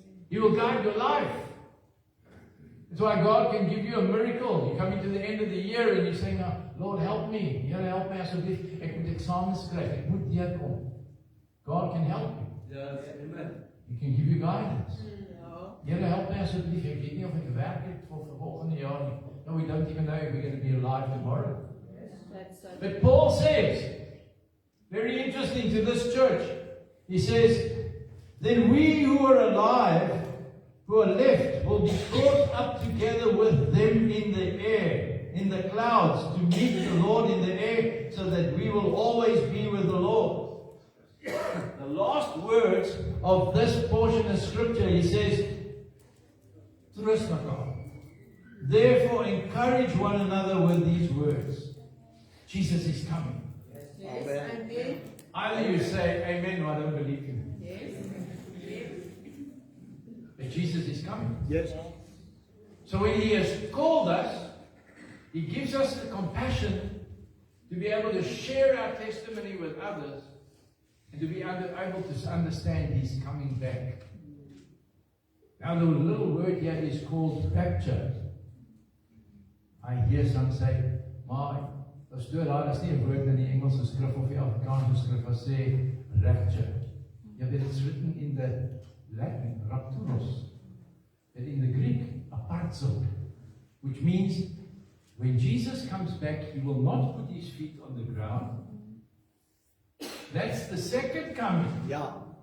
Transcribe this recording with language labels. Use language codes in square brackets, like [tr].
[en] He will guide your life. That's why God can give you a miracle. You're coming to the end of the year and you're saying, Lord, help me. [af] Here, help me asseblief. Ek moet eksamens skryf. Ek moet deurkom. [en] God can help you. Yes. Amen. He can give you guidance. [af] Here, help me asseblief. Ek weet nie of ek gewerk het vir volgende jaar nie. [en] No, we don't even know if we're going to be alive tomorrow. But Paul says, very interesting to this church, he says, then we who are alive, who are left, will be caught up together with them in the air, in the clouds, to meet the Lord in the air, so that we will always be with the Lord. The last words of this portion of scripture, he says, trust mekaar. Therefore encourage one another with these words. Jesus is coming. Yes, amen. Either you say amen or I don't believe you. But Jesus is coming. Yes. So when He has called us, He gives us the compassion to be able to share our testimony with others and to be able to understand He's coming back. Now the little word here is called rapture. I hear some say, [af] maar pastoor, daar is nie 'n woord in die Engelse skrif of die Afrikaanse skrif wat sê rapture. [en] Ja, but it's written in the Latin, rapturos, but in the Greek, aparzo, which means when Jesus comes back, He will not put His feet on the ground. That's the second coming. [af] Ja.